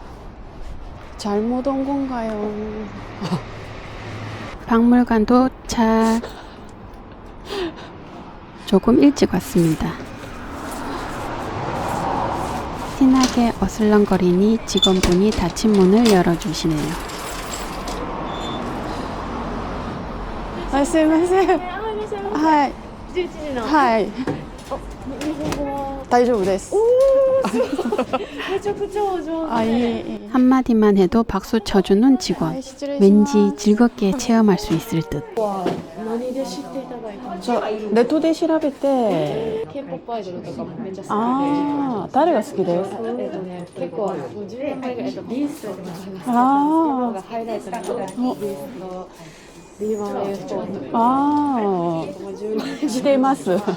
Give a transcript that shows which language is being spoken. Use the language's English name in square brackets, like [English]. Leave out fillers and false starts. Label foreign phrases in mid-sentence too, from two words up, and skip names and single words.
[Korean] 잘못 온 건가요? 박물관 도착. 조금 일찍 왔습니다. 티나게 어슬렁거리니 직원분이 닫힌 문을 열어주시네요. [Japanese] はい、すいません。はい。11時の。はい。日本語は大丈夫です。めちゃくちゃお上手。 [Korean] 한마디만 해도 박수 쳐주는 직원. 왠지 즐겁게 체험할 수 있을 듯. [Japanese] 何で知っていただいたんですか？ネットで調べて。K-POP アイドルとかもめっちゃ好きで。ああ、誰が好きです？結構10年前ぐらいビーストとかああ。ハイライトのビースト。ああ、しています。